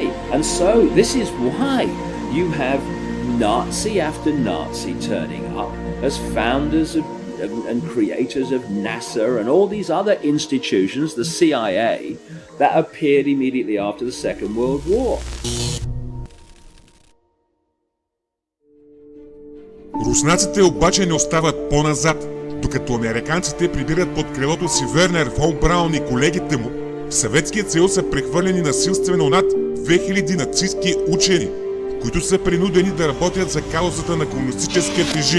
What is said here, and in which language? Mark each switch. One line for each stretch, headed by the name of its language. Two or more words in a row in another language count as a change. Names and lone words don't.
English: And so this is why you have Nazi after Nazi turning up as founders and creators of NASA and all these other institutions, the CIA, that appeared immediately after the Second World War.
Bulgarian: Руснаците обаче не остават по-назад. Докато американците прибират под крилото си Вернер фон Браун и колегите му, в Съветският съюз са прехвърлени насилствено над 2000 нацистки учени, които са принудени да работят за каузата на комунистическия режим.